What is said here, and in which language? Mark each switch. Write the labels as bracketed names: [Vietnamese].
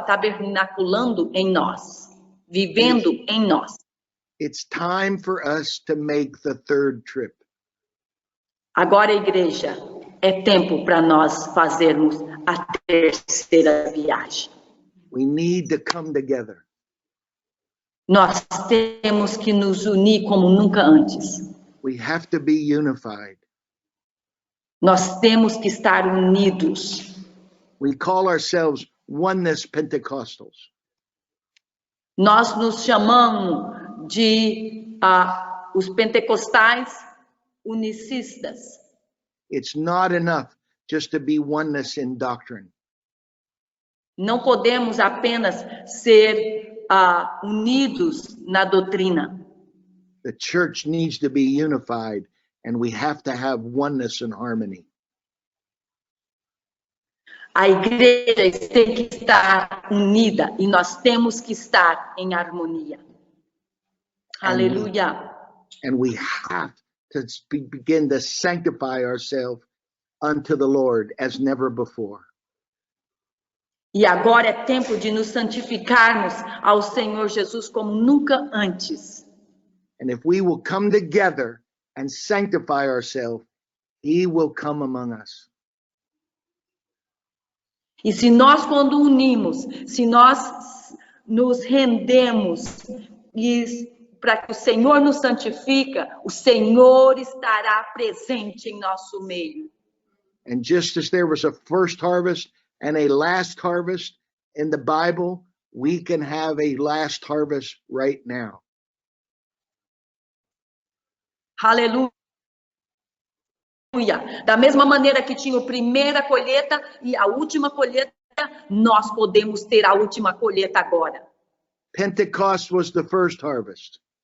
[Portuguese] Tabernaculando em nós, vivendo em nós. [English] It's time for us to make the third trip. [Portuguese] Agora, igreja, é tempo para nós fazermos a terceira viagem. [English] We need to come together. [Portuguese] Nós temos que nos unir como nunca antes. [English] We have to be unified. [Portuguese] Nós temos que estar unidos. [English] We call ourselves Oneness Pentecostals. [Portuguese] Nós nos chamamos de os pentecostais unicistas. [English] It's not enough just to be oneness in doctrine. [Portuguese] Não podemos apenas ser unidos na doutrina. [English] The church needs to be unified, and we have to have oneness and harmony. [Portuguese] A igreja tem que estar unida e nós temos que estar em harmonia. Aleluia. [English] And we have to begin to sanctify ourselves unto the Lord as never before. [Portuguese] E agora é tempo de nos santificarmos ao Senhor Jesus como nunca antes. [English] And if we will come together and sanctify ourselves, He will come among us. [Portuguese] E se nós, quando unimos, se nós nos rendemos para que o Senhor nos santifica, o Senhor estará presente em nosso meio. [English] And just as there was a first harvest and a last harvest in the Bible, we can have a last harvest right now. [Portuguese] Aleluia. Da mesma maneira que tinha a primeira colheita e a última colheita, nós podemos ter a última colheita agora. [English] Pentecost was the first harvest.